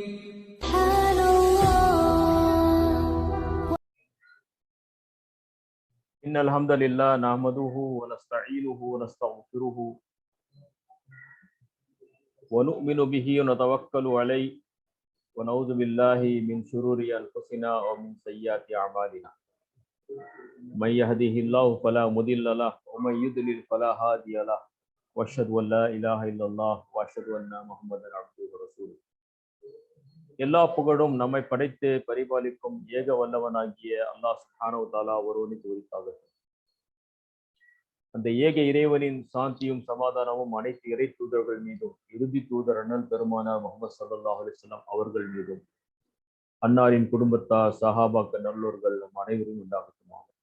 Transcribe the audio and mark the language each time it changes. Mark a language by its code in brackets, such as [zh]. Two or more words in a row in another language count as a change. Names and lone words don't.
[ar] إن الحمد لله نحمده ونستعينه ونستغفره ونؤمن به ونتوكل عليه ونعوذ بالله من شرور أنفسنا ومن سيئات أعمالنا من يهده الله فلا مضل له ومن يضلل فلا هادي له وأشهد أن لا إله إلا الله وأشهد أن محمدا عبده ورسوله. [ta] எல்லா புகழும் நம்மை படைத்து பரிபாலிக்கும் ஏக வல்லவனாகிய [ar] الله سبحانه وتعالى [ta] ஒருவனுக்கு உரித்தாகட்டும். அந்த ஏக இறைவனின் சாந்தியும் சமாதானமும் அனைத்து இறை தூதர்கள் மீதும் இறுதி தூதர் அண்ணல் பெருமானார் முஹம்மது [ar] صلى الله عليه وسلم [ta] அவர்கள் மீதும் அன்னாரின் குடும்பத்தார் சஹாபாக்கள் நல்லோர்கள் நம் அனைவரும் உண்டாகட்டுமா.